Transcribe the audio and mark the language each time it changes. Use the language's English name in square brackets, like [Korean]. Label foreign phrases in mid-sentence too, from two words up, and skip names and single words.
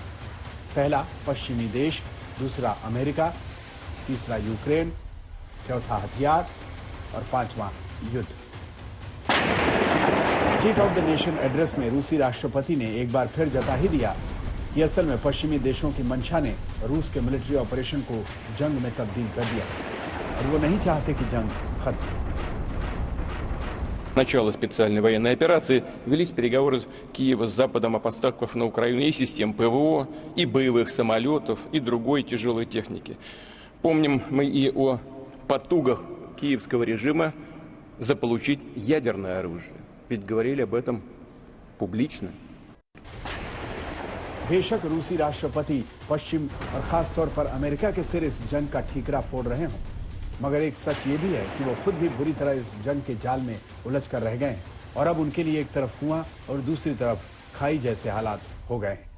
[Hindi] पहला पश्चिमी देश, दूसरा अमेरिका, तीसरा यूक्रेन, चौथा हथियार और 5वां युद्ध। स्टेट ऑफ द नेशन एड्रेस में रूसी राष्ट्रपति ने एक बार फिर जता ही दिया कि असल में पश्चिमी देशों की मंशा ने रूस के [English] military operation [Hindi] को जंग में तब्दील कर दिया और वो नहीं चाहते कि जंग खत्म। [Russian] Начало специальной военной операции велись переговоры Киева с Западом о поставках на Украину и систем ПВО, и боевых самолетов, и другой тяжелой техники. Помним мы и о потугах киевского режима заполучить ядерное оружие. Ведь говорили об этом публично. [Hindi] बेशक रूसी राष्ट्रपति पश्चिम और खासतौर पर अमेरिका के सिर इस जंग का ठीकरा फोड़ रहे हों, मगर एक सच ये भी है कि वो खुद भी बुरी तरह इस जंग के जाल में उलझ कर रह गए हैं और अब उनके लिए एक तरफ कुआं और दूसरी तरफ खाई जैसे हालात हो गए हैं।